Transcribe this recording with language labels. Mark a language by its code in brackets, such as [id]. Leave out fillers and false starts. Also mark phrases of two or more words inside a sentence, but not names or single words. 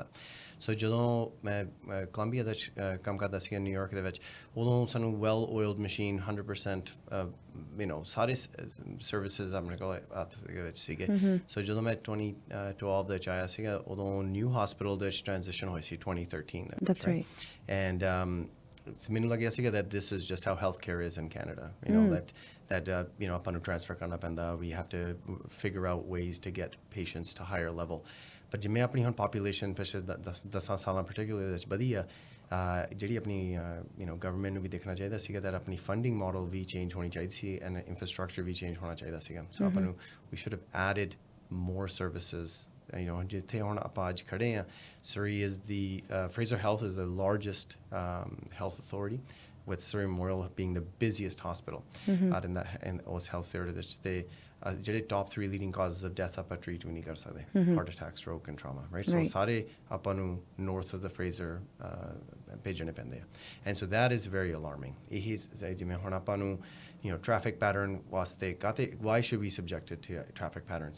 [pa] ਸੋ ਜਦੋਂ ਮੈਂ ਕੋਲੰਬੀਆ ਦਾ ਕੰਮ ਕਰਦਾ ਸੀਗਾ ਨਿਊਯਾਰਕ ਦੇ ਵਿੱਚ, ਉਦੋਂ ਸਾਨੂੰ [en] well oiled machine [pa] 100% ਸਾਰੇ ਸਰਵਿਸਿਜ਼ ਆਪਣੇ ਕੋਲ ਹੱਥ ਦੇ ਵਿੱਚ ਸੀਗੇ। ਸੋ ਜਦੋਂ ਮੈਂ 2012 ਦੇ ਵਿੱਚ ਆਇਆ ਸੀਗਾ, ਉਦੋਂ [en] new hospital [pa] ਦੇ ਵਿੱਚ ਟ੍ਰਾਂਜ਼ੀਸ਼ਨ ਹੋਈ ਸੀ 2013 ਦੇ ਵਿੱਚ। ਐਂਡ ਮੈਨੂੰ ਲੱਗਿਆ ਸੀਗਾ [en] that this is just how healthcare is in Canada, that [pa] ਆਪਾਂ ਨੂੰ ਟ੍ਰਾਂਸਫਰ ਕਰਨਾ ਪੈਂਦਾ, [en] we have to figure out ways to get patients to higher level. [pa] ਪਰ ਜਿਵੇਂ ਆਪਣੀ ਹੁਣ ਪਾਪੂਲੇਸ਼ਨ ਪਿਛਲੇ 10 ਸਾਲਾਂ particularly ਵਿੱਚ ਵਧੀ ਆ, ਜਿਹੜੀ ਆਪਣੀ ਗਵਰਨਮੈਂਟ ਨੂੰ ਵੀ ਦੇਖਣਾ ਚਾਹੀਦਾ ਸੀਗਾ that ਆਪਣੀ [en] funding model [pa] ਵੀ ਚੇਂਜ ਹੋਣੀ ਚਾਹੀਦੀ ਸੀ [en] and infrastructure [pa] ਵੀ ਚੇਂਜ ਹੋਣਾ ਚਾਹੀਦਾ ਸੀਗਾ। ਸੋ ਆਪਾਂ ਨੂੰ [en] we should have added more services. [pa] ਜਿੱਥੇ ਹੁਣ ਆਪਾਂ ਅੱਜ ਖੜੇ ਹਾਂ, [en] Surrey is Fraser Health is the largest health authority, with Surrey Memorial being the busiest hospital out in those health there. ਜਿਹੜੇ top 3 leading causes of death [pa] ਆਪਾਂ ਟ੍ਰੀਟ ਵੀ ਨਹੀਂ ਕਰ ਸਕਦੇ, [en] heart attack, stroke and trauma, right? [pa] ਸੋ ਸਾਰੇ ਆਪਾਂ ਨੂੰ [en] north of the Fraser [pa] ਭੇਜਣੇ ਪੈਂਦੇ ਆ, [en] and so that is very alarming. [pa] ਇਹੀ ਜਿਵੇਂ ਹੁਣ ਆਪਾਂ ਨੂੰ [en] traffic pattern [pa] ਵਾਸਤੇ ਕਾਹਤੇ [en] why should be subjected to traffic patterns?